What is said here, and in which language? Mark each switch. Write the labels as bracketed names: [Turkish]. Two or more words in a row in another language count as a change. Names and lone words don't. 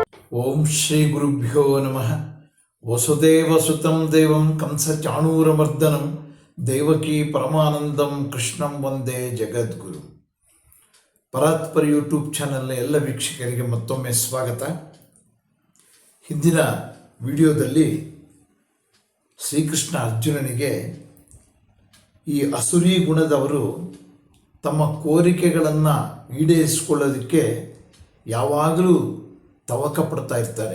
[Sanskrit] ಓಂ ಶ್ರೀ ಗುರುಭ್ಯೋ ನಮಃ. ವಸುದೇವಸುತಂ ದೇವಂ ಕಂಸಚಾಣೂರಮರ್ದನಂ ದೇವಕೀ ಪರಮಾನಂದಂ ಕೃಷ್ಣಂ ವಂದೇ ಜಗದ್ಗುರು. [Kannada] ಪರಾತ್ಪರ ಯೂಟ್ಯೂಬ್ ಚಾನಲ್ನ ಎಲ್ಲ ವೀಕ್ಷಕರಿಗೆ ಮತ್ತೊಮ್ಮೆ ಸ್ವಾಗತ. ಹಿಂದಿನ ವಿಡಿಯೋದಲ್ಲಿ ಶ್ರೀಕೃಷ್ಣ ಅರ್ಜುನನಿಗೆ ಈ ಅಸುರಿ ಗುಣದವರು ತಮ್ಮ ಕೋರಿಕೆಗಳನ್ನು ಈಡೇರಿಸಿಕೊಳ್ಳೋದಕ್ಕೆ ಯಾವಾಗಲೂ ತವಕ ಪಡ್ತಾ ಇರ್ತಾರೆ.